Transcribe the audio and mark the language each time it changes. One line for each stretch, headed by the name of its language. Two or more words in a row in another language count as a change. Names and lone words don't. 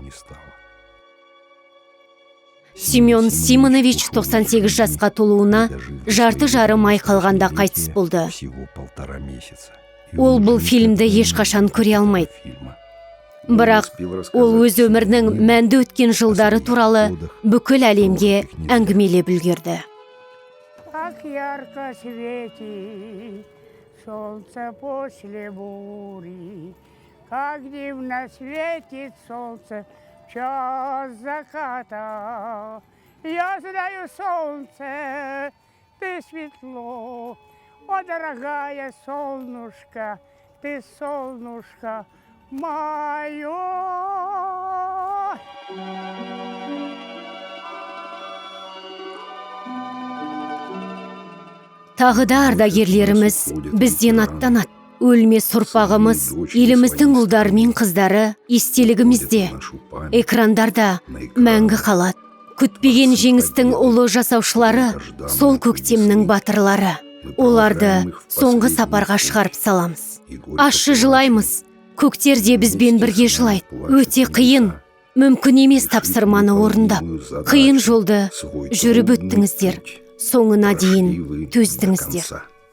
Kazakh: Семен Симонович 98 жасқа толуына жарты жарым ай қалғанда қайтыс болды. Ол бұл фильмді ешқашан көре алмайды. Бірақ ол өз өмірінің мәнді өткен жылдары туралы бүкіл әлемге әңгімелеп үлгерді.
Russian: Как ярко светит солнце после бури, как дивно светит солнце в час заката. Я знаю, солнце, ты светло, о, дорогая солнышко, ты солнышко мое.
Kazakh: Тағы да ардагерлеріміз бізден аттанады. Өлмес ұрпағымыз, еліміздің ұлдары мен қыздары естелігімізде, экрандарда мәңгі қалады. Күтпеген жеңістің ұлы жасаушылары, сол көктемнің батырлары. Оларды соңғы сапарға шығарып саламыз. Ащы жылаймыз, көктерде бізбен бірге жылайды. Өте қиын, мүмкін емес тапсырманы орындап. Қиын жолды жүріп өттіңіздер. соңына дейін
Russian: прошли вы до
Kazakh: төздіңіздер.
Russian: конца.